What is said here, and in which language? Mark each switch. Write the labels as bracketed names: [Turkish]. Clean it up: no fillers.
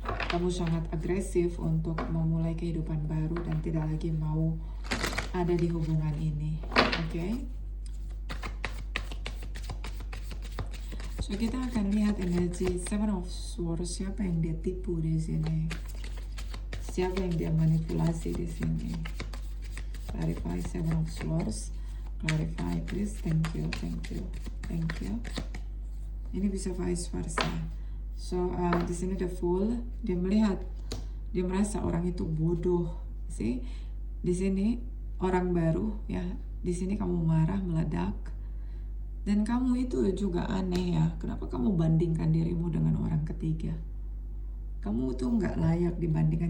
[Indonesian] Kamu sangat agresif untuk memulai kehidupan baru dan tidak lagi mau ada di hubungan ini. Oke. Kita akan lihat energi Seven of Swords. Siapa yang dia tipu di sini? Siapa yang dia manipulasi di sini? [English] Clarify Seven of Swords. Clarify, please. Thank you, thank you, thank you. [Indonesian] Ini bisa vice versa. Di sini the Fool. Dia melihat, dia merasa orang itu bodoh. Di sini orang baru, ya. Di sini kamu marah, meledak. Dan kamu itu juga aneh, ya. Kenapa kamu bandingkan dirimu dengan orang ketiga? Kamu tuh nggak layak dibandingkan.